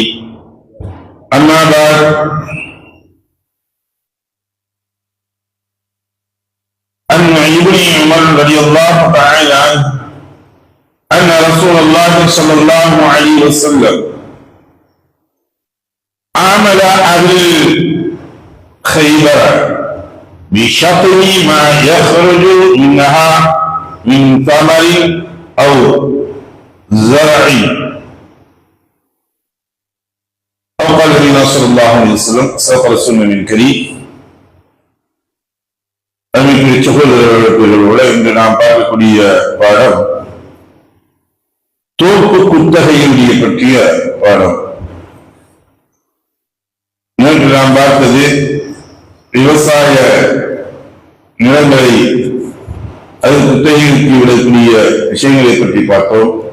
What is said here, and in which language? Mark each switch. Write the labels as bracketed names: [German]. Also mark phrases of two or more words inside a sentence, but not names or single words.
[Arabic] أما بعد، عن ابن عمر رضي الله تعالى عنه أن رسول الله صلى الله عليه وسلم عامل أهل خيبر بشطر ما يخرج منها من ثمر أو زرع أو قال النبي صلى الله عليه وسلم سوف رسولنا من كريم. [Tamil] இன்று நாம் பார்க்கக்கூடிய பாடம் தோப்பு குத்தகையுடைய பற்றிய பாடம். நேற்று நாம் பார்த்தது விவசாய நிலங்களை அது குத்தகைக்கு விடக்கூடிய விஷயங்களை பற்றி பார்த்தோம்.